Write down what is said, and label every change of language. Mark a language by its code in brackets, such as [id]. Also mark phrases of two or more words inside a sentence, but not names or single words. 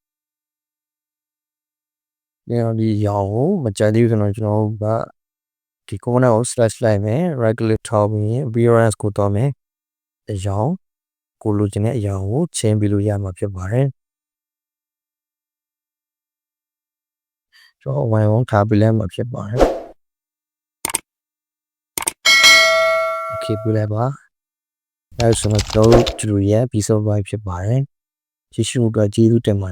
[my] ဒီရောင်ကိုမကြိုက်သေးဘူးဆိုတော့ကျွန်တော်တို့ကဒီ component ကို slash လိုက်မယ် [en] right click [my] ထောက်ပြီးရင် appearance ကိုသွားမယ်အရောင်ကိုလိုချင်တဲ့အရောင်ကိုချင်းပေးလို့ရမှာဖြစ်ပါတယ် ကျွန်တော်ဝိုင်းဝန်းထားပေးလိုက်မှာဖြစ်ပါတယ် okay ပြလိုက်ပါအဲဆိုတော့ကျွန်တော်တို့ရဲ့ [en] piece of mind [my] ဖြစ်ပါတယ်ကျေးဇူးတင်ပါတယ်